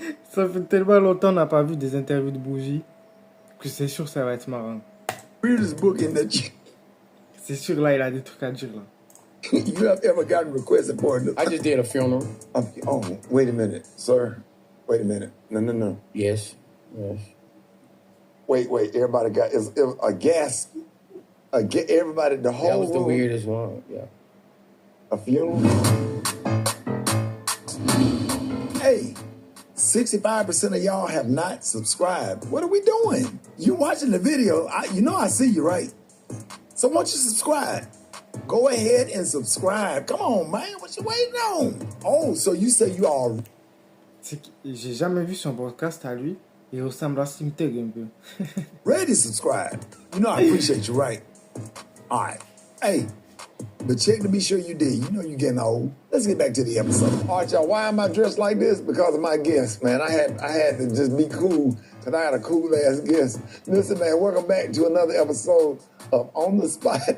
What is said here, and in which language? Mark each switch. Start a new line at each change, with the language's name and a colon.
French: Ça fait tellement longtemps qu'on n'a pas vu des interviews de bougie que c'est sûr ça va être marrant.
English: Weirdest book in the...
French: C'est sûr là, il a des trucs à dire là.
English: You have ever gotten requested for it? I just did a funeral. Oh, wait a minute, sir. Wait a minute. No. Yes. Wait. Everybody got is a gas. Everybody, the whole. That was the weirdest one. Yeah. A funeral. Hey, 65% of y'all have not subscribed. What are we doing? You watching the video? I see you, right? So why don't you subscribe? Go ahead and subscribe. Come on, man. What you waiting on? Oh, so you say you all...
French: J'ai jamais vu son podcast à lui. Il ressemble à Simteg un peu.
English: Ready to subscribe. You know I appreciate you, right? All right. Hey, but check to be sure you did. You know you're getting old. Let's get back to the episode. All right, y'all. Why am I dressed like this? Because of my guest, man. I had to just be cool because I had a cool ass guest. Listen, man, welcome back to another episode of On the Spot.